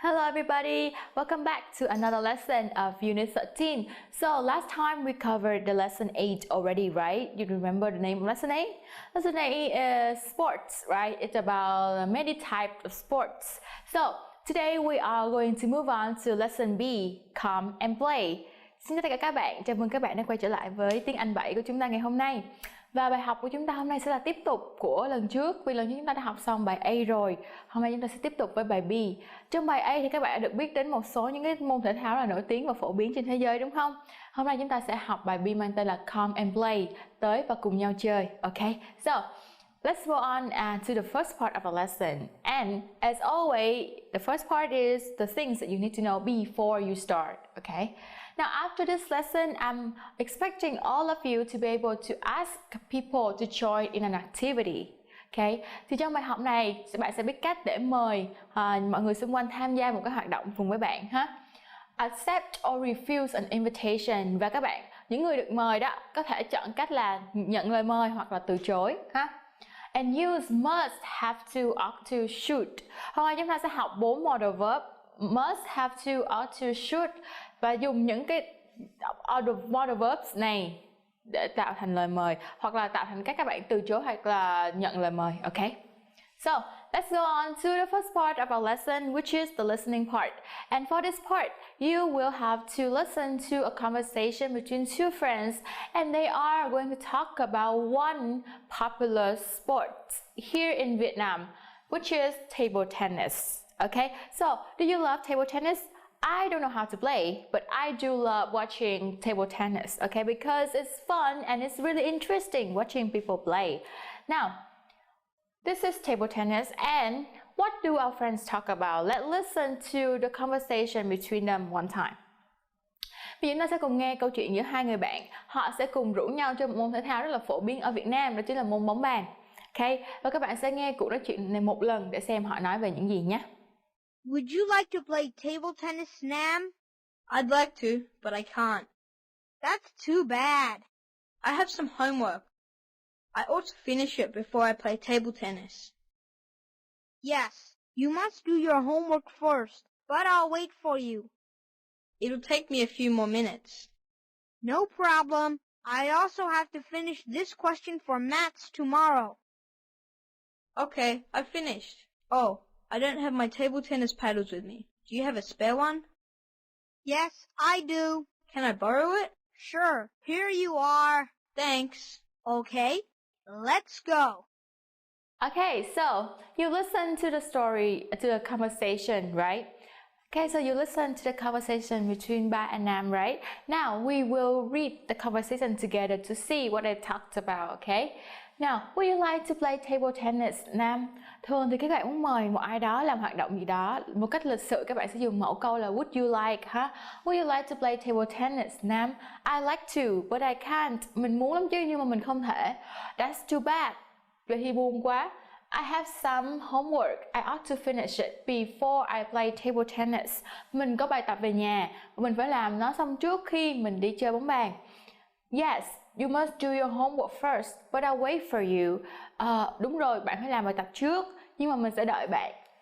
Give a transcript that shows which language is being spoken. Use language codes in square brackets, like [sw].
[en] everybody, welcome back to another lesson of Unit 13. So last time we covered the lesson 8 already, right? You remember the name of lesson 8? Lesson 8 is sports, right? It's about many types of sports. So today we are going to move on to lesson B, come and play. [vi] Xin chào tất cả các bạn, chào mừng các bạn đã quay trở lại với tiếng Anh 7 của chúng ta ngày hôm nay. Và bài học của chúng ta hôm nay sẽ là tiếp tục của lần trước. Vì lần trước chúng ta đã học xong bài A rồi. Hôm nay chúng ta sẽ tiếp tục với bài B. Trong bài A thì các bạn đã được biết đến một số những cái môn thể thao là nổi tiếng và phổ biến trên thế giới, đúng không? Hôm nay chúng ta sẽ học bài B mang tên là [en] Come and Play, [vi] tới và cùng nhau chơi. [en] Okay, so let's move on to the first part of the lesson. And as always, the first part is the things that you need to know before you start. Okay. Now, after this lesson, I'm expecting all of you to be able to ask people to join in an activity. Okay? [vi] Thì trong bài học này, bạn sẽ biết cách để mời mọi người xung quanh tham gia một cái hoạt động cùng với bạn ha. [en] Accept or refuse an invitation. [vi] Và các bạn, những người được mời đó, có thể chọn cách là nhận lời mời hoặc là từ chối ha. [en] And use must, have to, ought to, should. [vi] Hôm nay chúng ta sẽ học 4 modal verb. [en] Must, have to, ought to, should. [vi] Và dùng những cái modal verbs này để tạo thành lời mời hoặc là tạo thành các bạn từ chối hoặc là nhận lời mời. [en] Okay. So let's go on to the first part of our lesson, which is the listening part. And for this part, you will have to listen to a conversation between two friends, and they are going to talk about one popular sport here in Vietnam, which is table tennis. Okay. So do you love table tennis? I don't know how to play, but I do love watching table tennis, okay, because it's fun and it's really interesting watching people play. Now, this is table tennis, and what do our friends talk about? Let's listen to the conversation between them one time. [vi] Bây giờ chúng ta sẽ cùng nghe câu chuyện giữa hai người bạn. Họ sẽ cùng rủ nhau chơi một môn thể thao rất là phổ biến ở Việt Nam, đó chính là môn bóng bàn. Okay, và các bạn sẽ nghe cuộc nói chuyện này một lần để xem họ nói về những gì nhé. [en] Would you like to play table tennis, Nam? I'd like to, but I can't. That's too bad. I have some homework. I ought to finish it before I play table tennis. Yes, you must do your homework first, but I'll wait for you. It'll take me a few more minutes. No problem. I also have to finish this question for maths tomorrow. Okay, I've finished. Oh, I don't have my table tennis paddles with me. Do you have a spare one? Yes, I do. Can I borrow it? Sure. Here you are. Thanks. Okay, let's go. Okay, so you listen to the story, to the conversation, right? Okay, so you listen to the conversation between Ba and Nam, right? Now we will read the conversation together to see what they talked about, okay? Now, would you like to play table tennis, Nam? [vi] Thường thì các bạn muốn mời một ai đó làm hoạt động gì đó, một cách lịch sự các bạn sẽ dùng mẫu câu là [en] would you like [vi] ha? [en] Would you like to play table tennis, Nam? I like to, but I can't. [vi] Mình muốn lắm chứ nhưng mà mình không thể. [en] That's too bad. [vi] Vậy thì buồn quá. [en] I have some homework. I ought to finish it before I play table tennis. [vi] Mình có bài tập về nhà, mình phải làm nó xong trước khi mình đi chơi bóng bàn. [en] Yes, you must do your homework first, but I'll wait for you. [vi] Đúng rồi, bạn phải làm bài tập trước, nhưng mà mình sẽ đợi bạn.